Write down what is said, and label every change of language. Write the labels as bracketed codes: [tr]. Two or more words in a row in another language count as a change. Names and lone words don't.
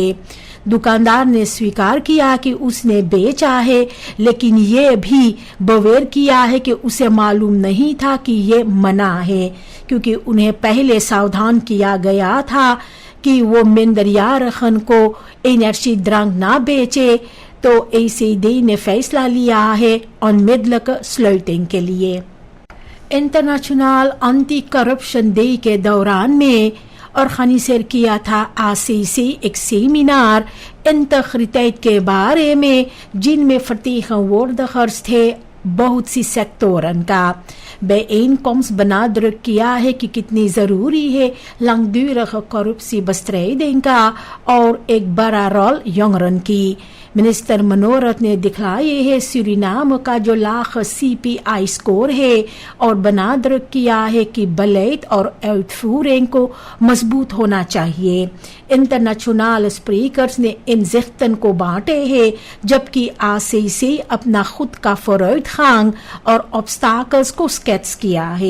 [hns] दुकानदार ने स्वीकार किया कि उसने बेचा है, लेकिन ये भी बवेर किया है कि उसे मालूम नहीं था कि ये मना है, क्योंकि उन्हें पहले सावधान किया गया था कि वो मिंदरियारखन को [en] energy drink [hns] ना बेचे। तो ECD ने फैसला लिया है [nl] onmiddellijke sluiting [hns] के लिए। [en] International Anti Corruption Day [hns] के दौरान में ऑर्गेनाइजर किया था ACC एक सेमिनार इंटेग्रिटेट के बारे में, जिनमें vertegenwoordigers थे बहुत सी सेक्टोरन का। [nl] bijeenkomst benadrukt [hns] किया है कि कितनी जरूरी है [nl] langdurige corruptiebestrijding [hns] का और एक बड़ा रोल jongeren की। मिनिस्टर मनोरथ ने दिखलाए है सूरीनाम का जो लाख CPI स्कोर है और benadrukt किया है कि beleid और uitvoering को मजबूत होना चाहिए। [en] international speakers [hns] ने inzichten को बांटे हैं, जबकि ACC अपना खुद का vooruitgang और obstacles को स्केच किया है।